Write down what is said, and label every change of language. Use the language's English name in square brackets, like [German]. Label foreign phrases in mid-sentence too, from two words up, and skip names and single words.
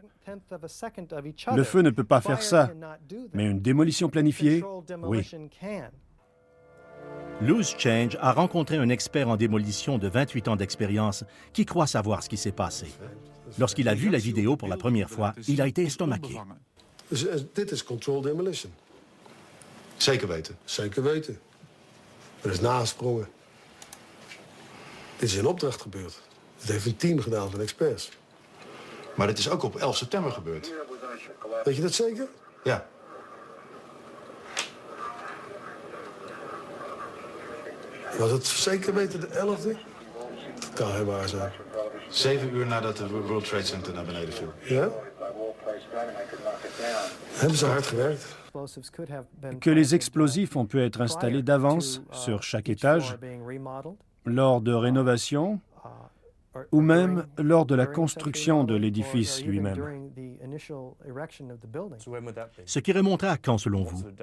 [French] Le feu ne peut pas faire ça, mais une démolition planifiée, oui. Loose Change a rencontré un expert en démolition de 28 ans d'expérience qui croit savoir ce qui s'est passé. Lorsqu'il a vu la vidéo pour la première fois, il a été estomaqué. [Dutch] Dit is [English] controlled demolition. [Dutch] Zeker weten. Zeker weten. Er is nagesprongen. Dit is in opdracht gebeurd. Dit heeft een team gedaan van experts. Maar dit is ook op 11 september gebeurd. Weet je dat zeker? Ja. Was het zeker weten de 11e? Dat kan heel waar zijn. 7 uur nadat de World Trade Center naar beneden viel. Ja? Hebben ze hard gewerkt? [French] Que les explosifs ont pu être installés d'avance sur chaque étage, lors de rénovations ou même lors de la construction de l'édifice lui-même. Ce qui remontera à quand, selon vous?